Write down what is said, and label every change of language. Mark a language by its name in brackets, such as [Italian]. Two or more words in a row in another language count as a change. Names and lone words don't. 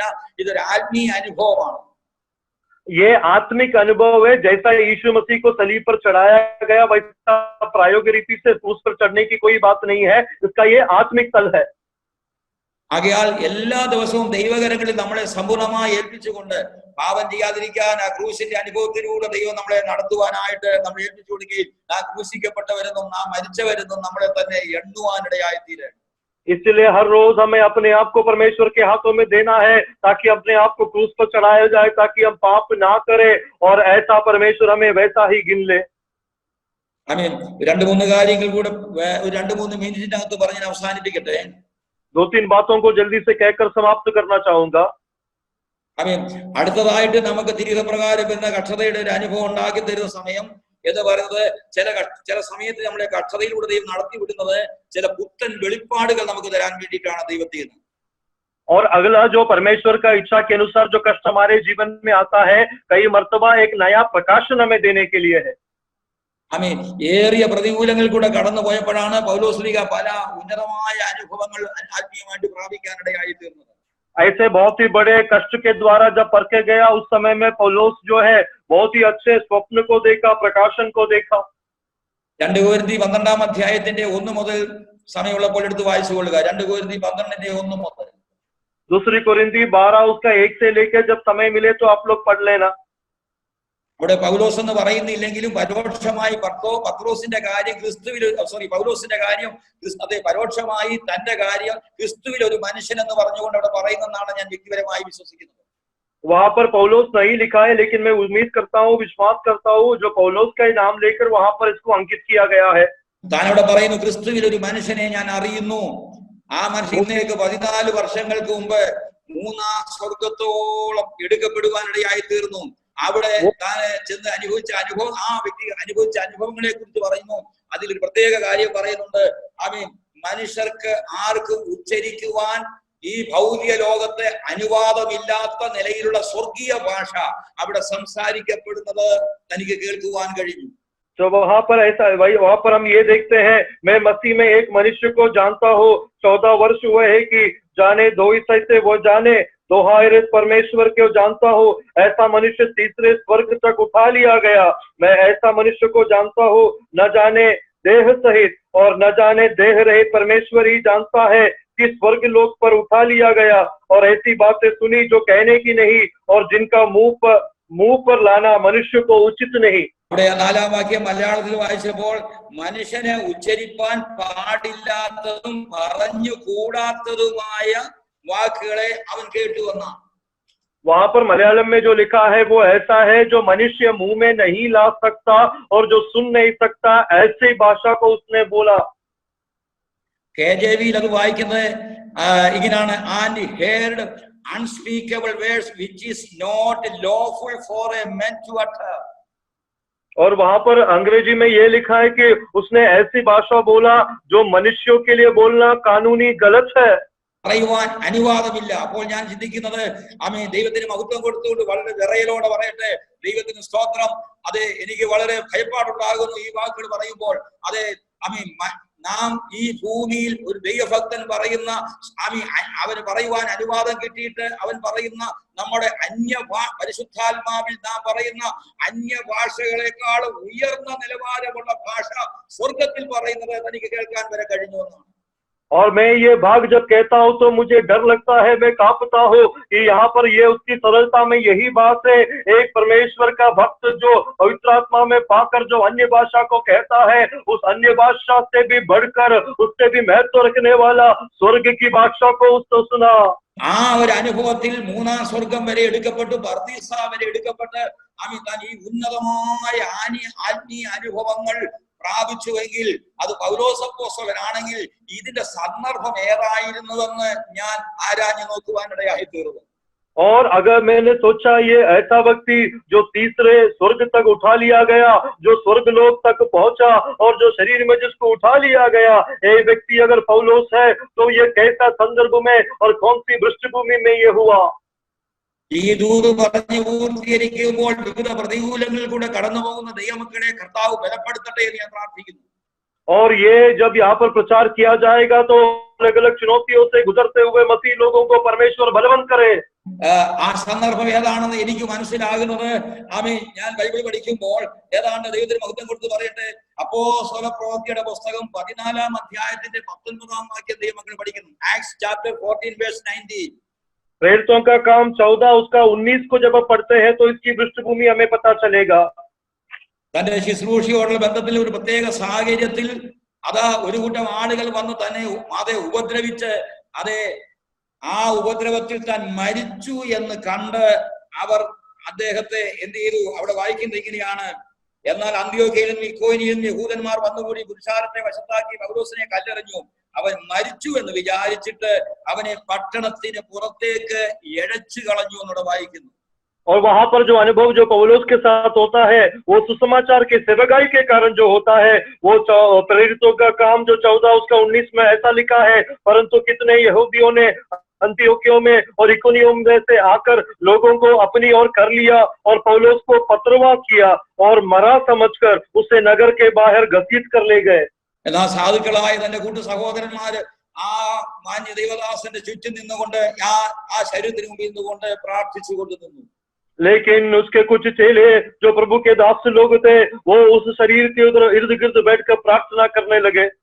[Malayalam] ഇതൊരു ആത്മീയ അനുഭവമാണ്. [Hindi] ये आत्मिक अनुभव है। जैसा यीशु मसीह को सलीब पर चढ़ाया गया वैसा प्रायोगिक रीति से क्रूस पर चढ़ने की कोई बात नहीं है। इसका ये आत्मिक तल है। [Malayalam] ആകയാൽ എല്ലാ ദിവസവും ദൈവകരങ്ങളിൽ നമ്മളെ സമ്പൂർണ്ണമായി ഏൽപ്പിച്ചുകൊണ്ട് പാപം ചെയ്യാതിരിക്കാൻ ആ ക്രൂശിന്റെ അനുഭവത്തിലൂടെ ദൈവം നമ്മളെ നടത്തുവാനായിട്ട് നമ്മൾ ഏൽപ്പിച്ചു കൊടുക്കുകയും ആ ക്രൂശിക്കപ്പെട്ടവരെന്നും നാം മരിച്ചവരെന്നും നമ്മളെ തന്നെ എണ്ണുവാനിടയായി തീരെ. [Hindi] इसलिए हर रोज हमें अपने आप को परमेश्वर के हाथों में देना है, ताकि अपने आप को क्रूस पर चढ़ाया जाए, ताकि हम पाप ना करें और ऐसा परमेश्वर हमें वैसा ही गिन ले। [Malayalam] ആമേൻ. 2-3 കാര്യങ്ങൾ കൂടെ 2-3 മിനിറ്റിനകത്ത് പറഞ്ഞ് അവസാനിപ്പിക്കട്ടെ. [Hindi] 2-3 बातों को जल्दी से कहकर समाप्त करना चाहूंगा। [Malayalam] ആമേൻ. അടുത്തതായിട്ട് നമുക്ക് തിരുവപ്രകാരം എന്ന കക്ഷതയുടെ ഒരു അനുഭവം ഉണ്ടാക്കി തരുന്ന സമയം എന്ന് പറയുന്നത്, ചില സമയത്ത് നമ്മളെ കക്ഷതയിലൂടെ ദൈവം നടത്തി വിടുന്നത് ചില പുത്തൻ വെളിപ്പാടുകൾ നമുക്ക് തരാൻ വേണ്ടിയിട്ടാണ് ദൈവത്തിൽ നിന്ന്. [Hindi] और अगला जो परमेश्वर का इच्छा के अनुसार जो कष्ट हमारे जीवन में आता है, कई मर्तबा एक नया प्रकाशन हमें देने के लिए है। [Malayalam] ആമേൻ. ഏറിയ പ്രതികൂലങ്ങൾ കൂടെ കടന്നു പോയപ്പോഴാണ് പൗലോസ്ലീഹ പല ഉന്നതമായ അനുഭവങ്ങൾ ആത്മീയമായിട്ട് പ്രാപിക്കാനിടയായി തീർന്നത്. [Hindi] ऐसे बहुत ही बड़े कष्ट के द्वारा जब परखे गया, उस समय में पौलोस जो है बहुत ही अच्छे स्वप्न को देखा, प्रकाशन को देखा। [Malayalam] 2 കൊരിന്ത്യർ 12-ാം അധ്യായത്തിന്റെ 1 മുതൽ സമയമുള്ളപ്പോൾ എടുത്ത് വായിച്ചു കൊള്ളുക. 2 കൊരിന്ത്യർ 12-ന്റെ 1 മുതൽ. [Hindi] दूसरी कोरिन्थी 12 उसका 1 से लेकर जब समय मिले तो आप लोग पढ़ लेना। [Malayalam] അവിടെ പൗലോസ് എന്ന് പറയുന്നില്ലെങ്കിലും പരോക്ഷമായി പത്രോസിന്റെ കാര്യം പൗലോസിന്റെ കാര്യം പരോക്ഷമായി തന്റെ കാര്യം ക്രിസ്തുവിൽ ഒരു മനുഷ്യൻ എന്ന് പറഞ്ഞുകൊണ്ട് അവിടെ പറയുന്നതാണ് ഞാൻ വ്യക്തിപരമായി വിശ്വസിക്കുന്നത്. [Hindi] वहां पर पौलोस नहीं लिखा है, लेकिन मैं उम्मीद करता हूँ, विश्वास करता हूँ, जो पौलोस का नाम लेकर वहां पर इसको अंकित किया गया है। [Malayalam] താൻ അവിടെ പറയുന്നു, ക്രിസ്തുവിൽ ഒരു മനുഷ്യനെ ഞാൻ അറിയുന്നു. ആ മനുഷ്യൻ ഇന്നേക്ക് 14 വർഷങ്ങൾക്ക് മുമ്പ് 3-ാം സ്വർഗത്തോളം എടുക്കപ്പെടുവാനിടയായി തീർന്നു. അവിടെ താൻ ചെന്ന് അനുഭവിച്ച അനുഭവം, ആ വ്യക്തി അനുഭവിച്ച അനുഭവങ്ങളെ കുറിച്ച് പറയുന്നു. അതിലൊരു പ്രത്യേക കാര്യം പറയുന്നുണ്ട്. ആമേൻ. മനുഷ്യർക്ക് ആർക്കും ഉച്ചരിക്കുവാൻ ഈ ഭൗതിക ലോകത്തെ അനുവാദമില്ലാത്ത നിലയിലുള്ള സ്വർഗീയ ഭാഷ അവിടെ സംസാരിക്കപ്പെടുന്നത് തനിക്ക് കേൾക്കുവാൻ കഴിഞ്ഞു. [Hindi] तो वहां पर ऐसा, वहां पर हम ये देखते हैं, मैं मसीह में एक मनुष्य को जानता हूँ, 14 वर्ष हुए है कि जाने दो ईसाई से वो जाने, दोहायरे परमेश्वर को जानता हूँ। ऐसा मनुष्य तीसरे स्वर्ग तक उठा लिया गया। मैं ऐसा मनुष्य को जानता हूँ, न जाने देह सहित, और न जाने देह रहित परमेश्वर ही जानता है कि स्वर्ग लोक पर उठा लिया गया, और ऐसी बातें सुनी जो कहने की नहीं और जिनका मुंह पर लाना मनुष्य को उचित नहीं। [Malayalam] അവിടെ 4-ാം വാക്യം മലയാളത്തിൽ വായിച്ചപ്പോൾ മനുഷ്യനെ ഉച്ചരിപ്പാൻ പാടില്ലാത്തതും പറഞ്ഞു കൂടാത്തതുമായ വാക്കുകളെ അവൻ കേട്ടു എന്നാണ്. [Hindi] वहां पर मलयालम में जो लिखा है वो ऐसा है जो मनुष्य मुंह में नहीं ला सकता और जो सुन नहीं सकता, ऐसी भाषा को उसने बोला। [Malayalam] KJV അത് വായിക്കുന്നത് ഇങ്ങനെയാണ്, [English] and heard unspeakable words which is not lawful for a man to utter. [Hindi] और वहां पर अंग्रेजी में ये लिखा है कि उसने ऐसी भाषा बोला जो मनुष्यों के लिए बोलना कानूनी गलत है। [Malayalam] പറയുവാൻ അനുവാദമില്ല. അപ്പോൾ ഞാൻ ചിന്തിക്കുന്നത്, ആമേൻ, ദൈവത്തിന് മഹത്വം കൊടുത്തുകൊണ്ട് വളരെ വിറയലോടെ പറയട്ടെ, ദൈവത്തിന് സ്തോത്രം. അത് എനിക്ക് വളരെ ഭയപ്പാടുണ്ടാകുന്നു ഈ വാക്കുകൾ പറയുമ്പോൾ. അത് ആമേൻ, നാം ഈ ഭൂമിയിൽ ഒരു ദൈവഭക്തൻ പറയുന്ന അവന് പറയുവാൻ അനുവാദം കിട്ടിയിട്ട് അവൻ പറയുന്ന നമ്മുടെ പരിശുദ്ധാത്മാവിൽ നാം പറയുന്ന അന്യഭാഷകളെക്കാൾ ഉയർന്ന നിലവാരമുള്ള ഭാഷ സ്വർഗത്തിൽ പറയുന്നത് തനിക്ക് കേൾക്കാൻ വരെ കഴിഞ്ഞു എന്നാണ്. [Hindi] और मैं ये भाग जब कहता हूँ तो मुझे डर लगता है, मैं कांपता हूँ कि यहाँ पर ये उसकी सरलता में यही बात है। एक परमेश्वर का भक्त जो पवित्र आत्मा में पाकर जो अन्य भाषा को कहता है, उस अन्य भाषा से भी बढ़कर उससे भी महत्व रखने वाला स्वर्ग की भाषा को उसने सुना। [Malayalam] ആ ഒരു അനുഭവത്തിൽ 3-ാം സ്വർഗം വരെ എടുക്കപ്പെട്ടു, പർദീസ വരെ എടുക്കപ്പെട്ട് താൻ ഈ ഉന്നതമായ ആത്മീയ അനുഭവങ്ങൾ പ്രാപിച്ചുവെങ്കിൽ അത് പൗലോസ് അപ്പോസ്തലനാണെങ്കിൽ ഇതിന്റെ സന്ദർഭം ഏതായിരുന്നുവെന്ന് ഞാൻ ആരാഞ്ഞു നോക്കുവാനിടയായി തീർന്നു. [Hindi] और अगर मैंने सोचा ये ऐसा व्यक्ति जो तीसरे स्वर्ग तक उठा लिया गया, जो स्वर्ग लोक तक पहुंचा और जो शरीर में जिसको उठा लिया गया, ये व्यक्ति अगर पौलोस है तो ये कैसा संदर्भ में और कौन सी पृष्ठभूमि में ये हुआ। [Malayalam] ഈ ദൂത് പറഞ്ഞു പൂർത്തീകരിക്കുമ്പോൾ വിവിധ പ്രതികൂലങ്ങളിൽ കൂടെ കടന്നു പോകുന്ന ദൈവമക്കളെ കർത്താവ് ബലപ്പെടുത്തട്ടെ എന്ന് ഞാൻ പ്രാർത്ഥിക്കുന്നു. [Hindi] और ये जब यहाँ पर प्रचार किया जाएगा तो अलग अलग चुनौतियों से गुजरते हुए मसीह लोगों को परमेश्वर बलवंत करे। [Malayalam] ആ സന്ദർഭം ഏതാണെന്ന് എനിക്ക് മനസ്സിലാകുന്നത്, ഞാൻ ബൈബിൾ പഠിക്കുമ്പോൾ ഏതാണ്ട് ദൈവത്തിന് മഹത്വം കൊടുത്ത് പറയട്ടെ, അപ്പോസ്തല പ്രവൃത്തിയുടെ പുസ്തകം 14-ാം അധ്യായത്തിന്റെ 19-ാം വാക്യം ദൈവമക്കൾ പഠിക്കുന്നു. [English] Acts chapter 14 verse 19. [Hindi] प्रेरितों का काम 14 उसका 19 को जब आप पढ़ते हैं तो इसकी पृष्ठभूमि हमें पता चलेगा। [Malayalam] തന്റെ ശുശ്രൂഷയോടുള്ള ബന്ധത്തിൽ ഒരു പ്രത്യേക സാഹചര്യത്തിൽ അതാ ഒരു കൂട്ടം ആളുകൾ വന്ന് തന്നെ അതെ ഉപദ്രവിച്ച് ആ ഉപദ്രവത്തിൽ താൻ മരിച്ചു എന്ന് കണ്ട് അവർ അദ്ദേഹത്തെ എന്ത് ചെയ്തു? അവിടെ വായിക്കുന്നത് ഇങ്ങനെയാണ്, എന്നാൽ അന്ത്യോക്യയിലും ഇക്കോനിയിലും യഹൂദന്മാർ വന്നുകൂടി പുരുഷാരത്തെ വശത്താക്കി പൗലോസിനെ കല്ലെറിഞ്ഞു. അവൻ മരിച്ചു എന്ന് വിചാരിച്ചിട്ട് അവനെ പട്ടണത്തിന് പുറത്തേക്ക് എഴച്ചു കളഞ്ഞു എന്നോട് വായിക്കുന്നു. [Hindi] और वहां पर जो अनुभव जो पौलोस के साथ होता है वो सुसमाचार के सेवकाई के कारण जो होता है, वो प्रेरितों का काम जो 14 उसका 19 में ऐसा लिखा है, परंतु कितने यहूदियों ने अंतियोकियों में और इकोनियों में से आकर लोगों को अपनी ओर कर लिया और पौलोस को पत्रवा किया और मरा समझकर उसे नगर के बाहर घसीट कर ले गए। [Malayalam] എന്നാൽ സാധുക്കളായ തന്റെ കൂട്ടു സഹോദരന്മാര് ആ മാന്യ ദൈവദാസന്റെ ചുറ്റും നിന്നുകൊണ്ട് ആ ശരീരത്തിന് മുമ്പിൽ നിന്നുകൊണ്ട് പ്രാർത്ഥിച്ചു കൊണ്ട് നിന്നു. [Hindi] लेकिन उसके कुछ चेले जो प्रभु के दास लोग थे वो उस शरीर के उधर इर्द गिर्द बैठकर प्रार्थना करने लगे।